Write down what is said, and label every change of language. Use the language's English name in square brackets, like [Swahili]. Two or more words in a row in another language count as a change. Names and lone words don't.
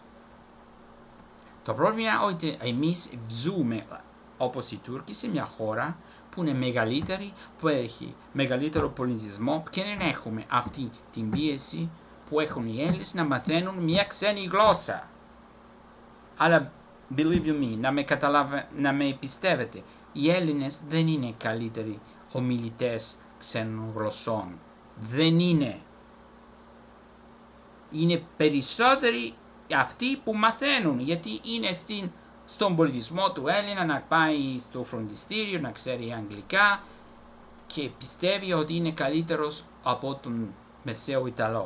[Greek] Το πρόβλημα είναι ότι εμείς ζούμε όπως οι Τούρκοι σε μια χώρα που είναι μεγαλύτερη, που έχει μεγαλύτερο πολιτισμό και δεν έχουμε αυτή την πίεση που έχουν οι Έλληνες να μαθαίνουν μια ξένη γλώσσα. [English] Αλλά believe you me, [Greek] να με πιστεύετε, οι Έλληνες δεν είναι καλύτεροι ομιλητές ξένων γλωσσών. Δεν είναι. Είναι περισσότεροι αυτοί που μαθαίνουν, γιατί είναι στον πολιτισμό του Έλληνα να πάει στο φροντιστήριο, να ξέρει αγγλικά και πιστεύει ότι είναι καλύτερος από τον μεσαίο Ιταλό.